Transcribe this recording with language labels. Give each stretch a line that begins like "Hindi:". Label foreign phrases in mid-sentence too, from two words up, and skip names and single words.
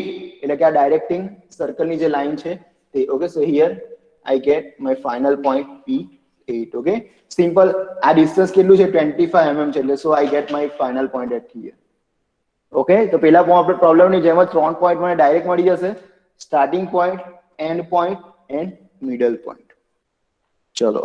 Gujarati: એટલે કે આ
English: directing circle
Gujarati: ની જે line છે તે.
English: Okay, so here I get my final point P8. Okay, simple.
Gujarati: આ distance કેટલું છે? 25 mm છે એટલે
English: so I get my final point at here.
Gujarati: Okay, તો પેલા problem ની જેમ જ 3 point મને direct મળી જશે.
English: Starting point, end point and middle point.
Gujarati: Chalo.